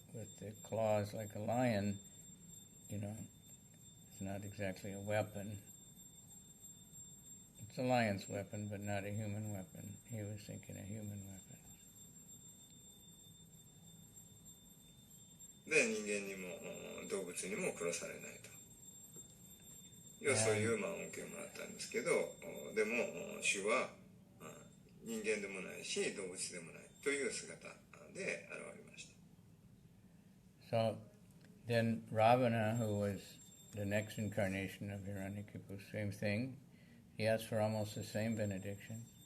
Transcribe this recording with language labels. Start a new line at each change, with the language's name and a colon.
English: With the claws like a lion, it's not exactly a weapon. It's a lion's weapon, but not a human weapon. He was thinking a human weapon.
Japanese: で、人間にも動物にも殺されないと。そういう恩恵をもらったんですけど、でも主は人間でもないし動物でもないという姿で現れました。
English: So then Ravana, who was the next incarnation of Hiranyakasipu, same thing. He asked for almost the same benediction.